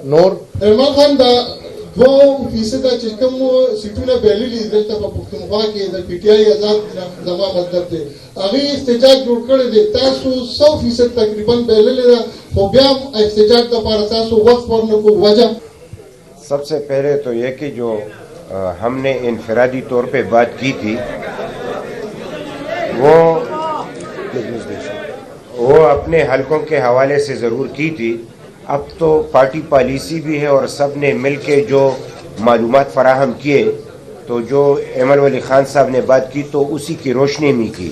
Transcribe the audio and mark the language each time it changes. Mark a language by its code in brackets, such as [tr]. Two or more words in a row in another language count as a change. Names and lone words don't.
[ps] نور ارمان خان دا 2% چې کوم سیټونه بللي دلته په پښتونخوا کې د پی ټی آی آزاد زما مطلب دی هغه احتجاج جوړ کړی دی، تاسو 100% تقریبا بللي ده، خو بیا احتجاج لپاره تاسو وخت ورنکو. [ur] وجہ سب سے پہلے تو یہ کہ جو ہم نے انفرادی طور پہ بات کی تھی وہ اپنے حلقوں کے حوالے سے ضرور کی تھی. اب تو پارٹی پالیسی بھی ہے اور سب نے مل کے جو معلومات فراہم کیے، تو جو ایمل ولی خان صاحب نے بات کی تو اسی کی روشنی میں کی.